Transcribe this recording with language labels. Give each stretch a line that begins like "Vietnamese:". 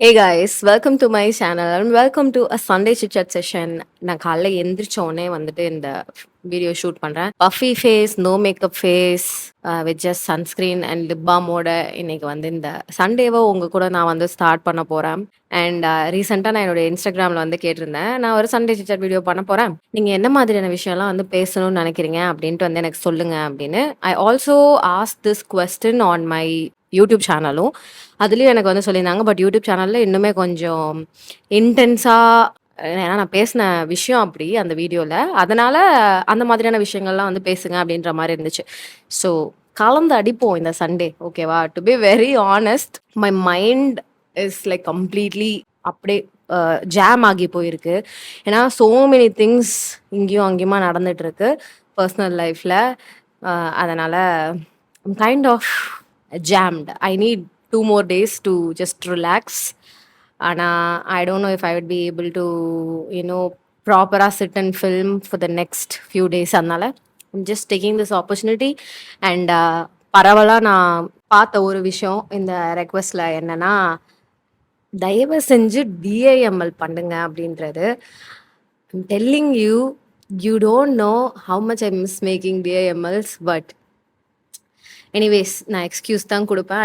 English: Hey guys, welcome to my channel and welcome to a Sunday chit chat session.
Tamil: நான் காலைல எந்திரிச்ச உடனே வந்துட்டு இந்த வீடியோ ஷூட் பண்றேன்.
English: puffy face, no makeup face, with just sunscreen and
Tamil: lip பாமோட இன்னைக்கு வந்து இந்த சண்டேவை உங்க கூட நான் வந்து ஸ்டார்ட் பண்ண போறேன். அண்ட் ரீசெண்டாக நான் என்னோட இன்ஸ்டாகிராமில் வந்து கேட்டிருந்தேன், நான் ஒரு சண்டே சிட் சாட் வீடியோ பண்ண போறேன், நீங்கள் என்ன மாதிரியான விஷயம்லாம் வந்து பேசணும்னு நினைக்கிறீங்க அப்படின்ட்டு வந்து எனக்கு சொல்லுங்க அப்படின்னு.
English: I also ask this question on my YouTube சேனலும்.
Tamil: அதுலேயும் எனக்கு வந்து சொல்லியிருந்தாங்க. பட் யூடியூப் சேனலில் இன்னுமே கொஞ்சம் இன்டென்ஸாக, ஏன்னா நான் பேசின விஷயம் அப்படி அந்த வீடியோவில், அதனால் அந்த மாதிரியான விஷயங்கள்லாம் வந்து பேசுங்க அப்படின்ற மாதிரி இருந்துச்சு. ஸோ கலந்து அடிப்போம் இந்த சண்டே, ஓகேவா?
English: to be very honest, my mind is like completely
Tamil: அப்படியே ஜாம் ஆகி போயிருக்கு. ஏன்னா
English: so many things
Tamil: இங்கேயும் அங்கேயுமா நடந்துட்டு இருக்கு பர்சனல் லைஃப்பில்.
English: அதனால் kind of jammed. I need 2 more days to just relax. And I don't know if I would be able to, proper sit and film for the next few days. அதனால I'm just taking this opportunity.
Tamil: And பரவலாக நான் பார்த்த ஒரு விஷயம் இந்த ரெக்வஸ்டில் என்னன்னா, தயவு செஞ்சு டிஐஎம்எல் பண்ணுங்க அப்படின்றது.
English: I'm telling you, you don't know how much I miss making DIMLs, but anyways
Tamil: நான் எக்ஸ்கியூஸ் தான் கொடுப்பேன்.